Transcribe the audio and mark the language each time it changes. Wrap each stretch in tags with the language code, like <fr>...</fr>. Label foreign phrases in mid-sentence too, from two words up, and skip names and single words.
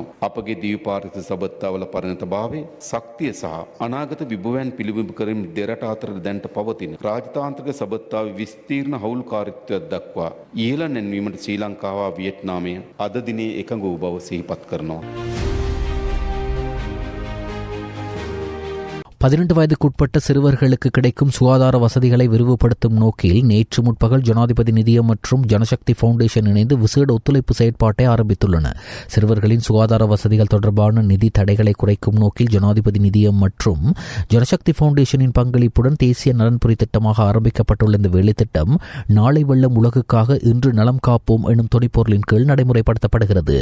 <si>අපගේ දීපාරික සබඳතාවල පරිණතභාවය, ශක්තිය සහ අනාගත විභවයන් පිළිබිඹු කරමින් දෙරට අතර දැනට පවතින රාජ්‍යතාන්ත්‍රික සබඳතාවේ විස්තීර්ණ හවුල්කාරීත්වයක් දක්වා ඉහළ නැන්වීමට ශ්‍රී ලංකාව වියට්නාමය අද දිනේ එකඟ වූ බව සිහිපත් කරනවා.</si> <ta>18 வயதுக்குட்பட்ட சிறுவர்களுக்கு கிடைக்கும் சுகாதார வசதிகளை விரிவுபடுத்தும் நோக்கில் நேற்று முற்பகல் ஜனாதிபதி நிதியம் மற்றும் ஜனசக்தி ஃபவுண்டேஷன் இணைந்து விசேட ஒத்துழைப்பு செயற்பாட்டை ஆரம்பித்துள்ளன. சிறுவர்களின் சுகாதார வசதிகள் தொடர்பான நிதி தடைகளை குறைக்கும் நோக்கில் ஜனாதிபதி நிதியம் மற்றும் ஜனசக்தி ஃபவுண்டேஷனின் பங்களிப்புடன் தேசிய நலன்புரி திட்டமாக ஆரம்பிக்கப்பட்டுள்ள இந்த வேலைத்திட்டம் நாளை வெள்ளம் உலகுக்காக இன்று நலம் காப்போம் எனும் துணைப்பொருளின் கீழ் நடைமுறைப்படுத்தப்படுகிறது.</ta>